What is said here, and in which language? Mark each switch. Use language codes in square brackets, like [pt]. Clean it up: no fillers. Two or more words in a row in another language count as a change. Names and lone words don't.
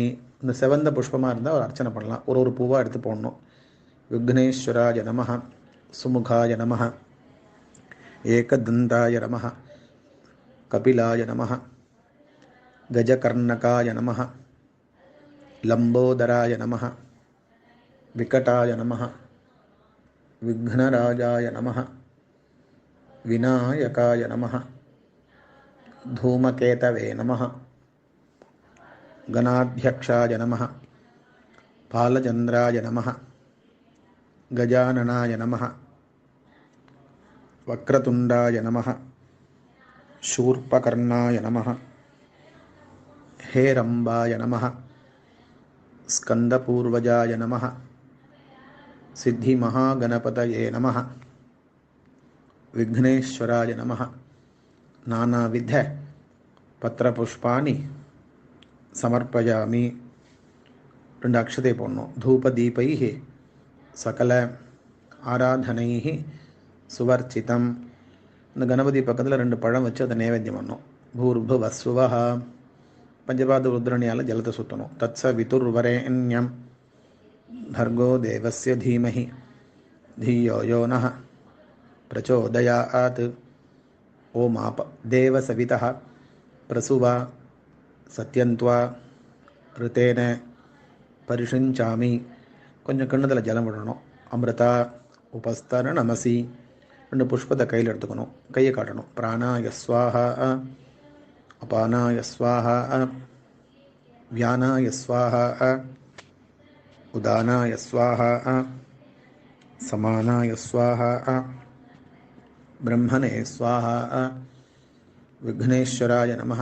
[ta] இந்த செவந்த புஷ்பமாக இருந்தால் ஒரு அர்ச்சனை பண்ணலாம். ஒரு பூவாக எடுத்து போடணும். [sa] विघ्नेश्वराय नमः सुमुखाय नमः एकदन्ताय नमः कपिलाय नमः गजकर्णकाय नमः लम्बोदराय नमः विकटाय नमः विघ्नराजाय नमः विनायकाय नमः धूमकेतवे नमः गणाध्यक्षाय नमः पालचंद्राय नमः गजाननाय नमः वक्रतुंडाय नमः शूर्पकर्णाय नमः हेरंबाय नमः स्कंदपूर्वजाय नमः सिद्धि महागणपतये नमः विघ्नेश्वराय नमः नानाविध पत्रपुष्पाणि समर्पयामि. [ta] 2 அக்ஷதை போடணும். [sa] धूपदीपैः सकल आराधनैः स्वर्चितम्. [ta] இந்த கணபதி பக்கத்தில் 2 பழம் வச்சு அதை நைவேத்தியம் பண்ணணும். பூர்புவஸ்வஹ பஞ்சபாத ருத்ரணியால் ஜலத்தை சுற்றணும். [sa] तत्स वितुर्वरेण्यं भर्गो देवस्य धीमहि धियो यो नः प्रचोदयात्. ओम आप देवसवितः प्रसुवा सत्यन्त्वा ऋतेन परिषिञ्चामि. [ta] கொஞ்சம் கிண்ணத்தில் ஜலம் விடணும். [sa] अमृता उपस्तरण मसि. [ta] 2 புஷ்பத்தை கையில் எடுத்துக்கணும். கையை காட்டணும். [sa] प्राणाय स्वाहा अपानाय स्वाहा व्यानाय स्वाहा उदानाय स्वाहा समानाय स्वाहा ब्रह्मणे स्वाहा विघ्नेश्वराय नमः.